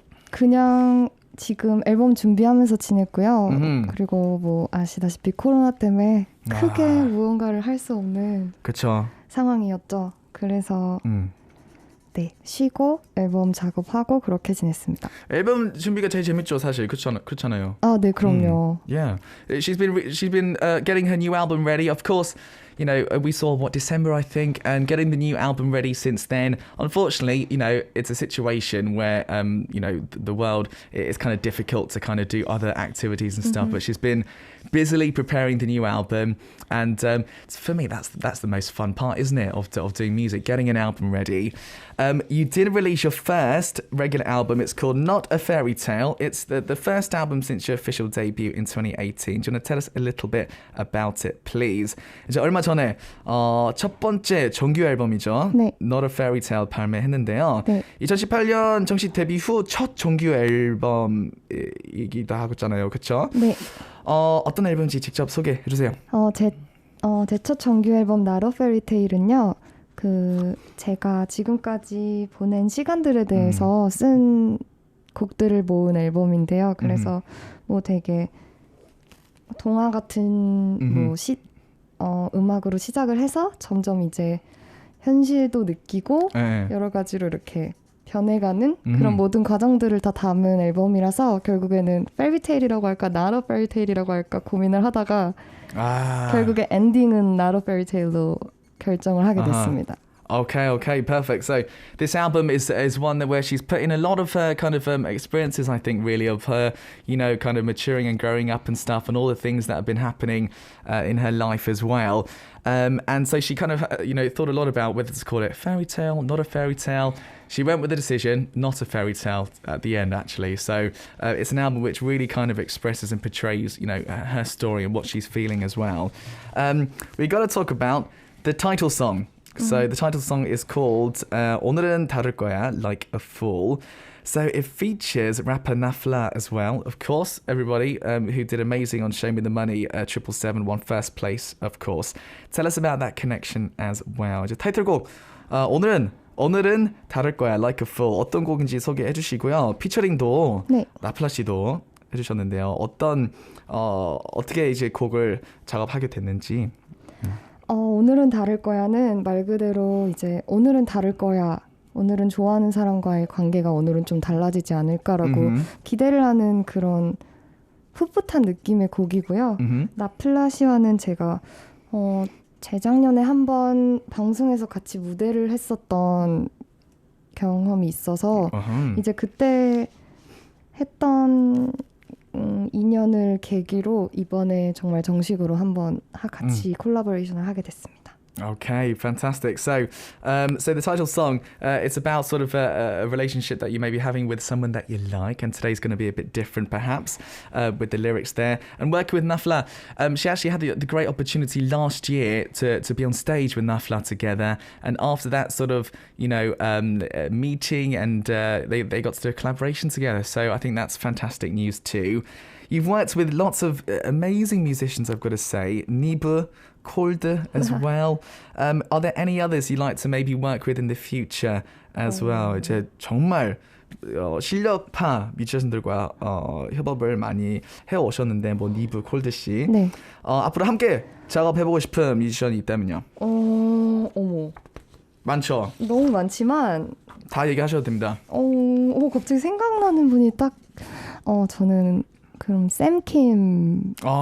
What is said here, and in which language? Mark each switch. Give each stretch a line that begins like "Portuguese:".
Korean: 그냥 지금 앨범 준비하면서 지냈고요. 그리고 뭐 아시다시피 코로나 때문에 크게 무언가를 할 수 없는 그쵸. 상황이었죠. 그래서 네, 쉬고 앨범 작업하고 그렇게 지냈습니다. 앨범 준비가 제일 재밌죠, 사실. 그렇잖아요. 아, 네, 그럼요.
English: Yeah. She's been getting her new album ready. Of course, you know, we saw December, I think, and getting the new album ready since then. Unfortunately, you know, it's a situation where you know, the world is kind of difficult to kind of do other activities and stuff, but she's been busily preparing the new album, and for me that's the most fun part, isn't it, of doing music, getting an album ready. You did release your first regular album. It's called Not a Fairy Tale. It's the first album since your official debut in 2018. Do you want to tell us a little bit about it, please?
Korean: 이제 얼마 전에 첫 번째 정규 앨범이죠. 네. Not a Fairy Tale 발매했는데요. 네. 2018년 정식 데뷔 후 첫 정규 앨범이기도 하잖아요. 그렇죠? 네. 어떤 앨범인지 직접 소개해 주세요. 제 첫 정규 앨범 Not a Fairy Tale은요. 제가 지금까지 보낸 시간들에 대해서 쓴 곡들을 모은 앨범인데요. 그래서 뭐 되게 동화 같은 음악으로 시작을 해서 점점 이제 현실도 느끼고 여러 가지로 이렇게 변해가는 그런 모든 과정들을 다 담은 앨범이라서 결국에는 페리테일이라고 할까 Not a Fairy Tale이라고 할까 고민을 하다가 결국에 엔딩은 Not a Fairy Tale로 결정을 하게 됐습니다.
English: Okay, perfect. So this album is one where she's put in a lot of her kind of experiences, I think, really, of her, you know, kind of maturing and growing up and stuff, and all the things that have been happening in her life as well. And so she kind of, you know, thought a lot about whether to call it fairy tale, not a fairy tale. She went with the decision, not a fairy tale at the end, actually. So it's an album which really kind of expresses and portrays, you know, her story and what she's feeling as well. We got to talk about the title song. So the title song is called 오늘은 다를 거야, Like a Fool. So it features rapper Nafla as well. Of course, everybody who did amazing on Show Me the Money, 777 won first place, of course. Tell us about that connection as well.
Korean: 이제 타이틀곡 오늘은 다를 거야, Like a Fool. 어떤 곡인지 소개해 주시고요. 피처링도 네. 나플라 씨도 해주셨는데요. 어떻게 이제 곡을 작업하게 됐는지. 오늘은 다를 거야는 말 그대로 이제 오늘은 다를 거야. 오늘은 좋아하는 사람과의 관계가 오늘은 좀 달라지지 않을까라고 기대를 하는 그런 풋풋한 느낌의 곡이고요. 나플라 씨와는 제가 재작년에 한번 방송에서 같이 무대를 했었던 경험이 있어서 이제 그때 했던 인연을 계기로 이번에 정말 정식으로 한번 같이 콜라보레이션을 하게 됐습니다.
English: Okay, fantastic. So the title song, it's about sort of a relationship that you may be having with someone that you like, and today's going to be a bit different, perhaps, with the lyrics there. And working with Nafla, she actually had the great opportunity last year to be on stage with Nafla together, and after that sort of, you know, meeting, and they got to do a collaboration together. So I think that's fantastic news too. You've worked with lots of amazing musicians, I've got to say. Nibu, Kolde as well. Are there any others you'd like to maybe work with in the future as well?
Korean: 이제 정말 실력파 뮤지션들과 협업을 많이 해오셨는데 뭐 니브, 콜드 씨. 네. 앞으로 함께 작업해보고 싶은 뮤지션이 있다면요? 어머. 많죠. 너무 많지만 다 얘기하셔도 됩니다. 갑자기 생각나는 분이 딱 저는 그럼 샘킴